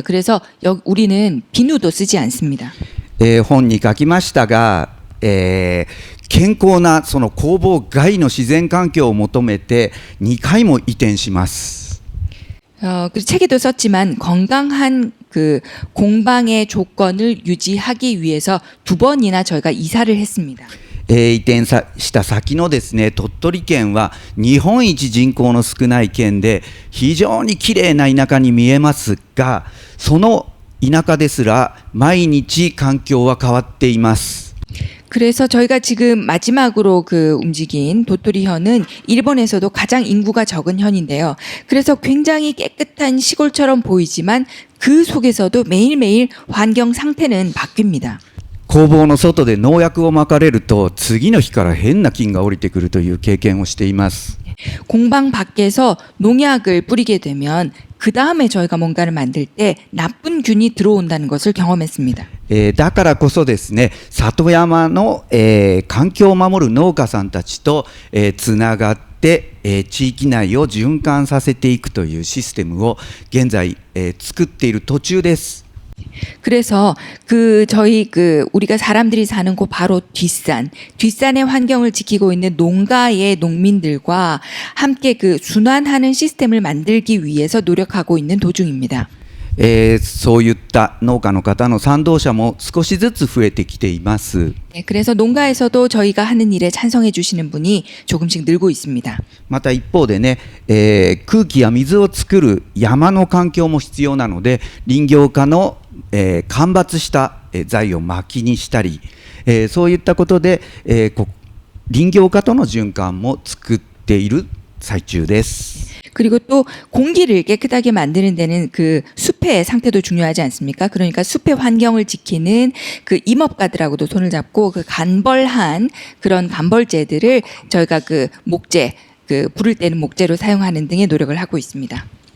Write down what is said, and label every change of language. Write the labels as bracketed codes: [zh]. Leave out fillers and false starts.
[ko] 그래서 우리는 비누도 쓰지 않습니다. [ja] 本に書きましたが、健康なその工房外の自然環境を求めて2回も移転します。 [ko] 그 책에도 썼지만 건강한 공방의 조건을 유지하기 위해서 2번이나 저희가 이사를 했습니다. [ja] 移転した先のですね、鳥取県は日本一人口の少ない県で非常にきれいな田舎に見えますが、その田舎ですら毎日環境は変わっています。 [ko] 그래서 저희가 지금 마지막으로 움직인 도토리현은 일본에서도 가장 인구가 적은 현인데요. 그래서 굉장히 깨끗한 시골처럼 보이지만 그 속에서도 매일매일 환경 상태는 바뀝니다. [ja] 工房の外で農薬をまかれると次の日から変な菌が降りてくるという経験をしています。 [ko] 공방 밖에서 농약을 뿌리게 되면 그 다음에 저희가 뭔가를 만들 때 나쁜 균이 들어온다는 것을 경험했습니다. [ja] だからこそですね、里山の、環境を守る農家さんたちと、つながって地域内を循環させていくというシステムを現在、作っている途中です。 [ko] 그래서 저희 우리가 사람들이 사는 곳 바로 뒷산의 환경을 지키고 있는 농가의 농민들과 함께 순환하는 시스템을 만들기 위해서 노력하고 있는 도중입니다. [ja] そういった農家の方の賛同者も少しずつ増えてきています。 [ko] 네, 그래서 농가에서도 저희가 하는 일에 찬성해 주시는 분이 조금씩 늘고 있습니다. [ja] また一方でね、空気や水を作る山の環境も必要なので、林業家の、間伐した材を薪にしたり、そういったことで、林業家との循環も作っている最中です。 [ko] 그리고 또 공기를 깨끗하게 만드는 데는 숲의 상태도 중요하지 않습니까? 그러니까 숲의 환경을 지키는 임업가들하고도 손을 잡고 간벌한 그런 간벌재들을 저희가 목재, 불을 때는 목재로 사용하는 등의 노력을 하고 있습니다.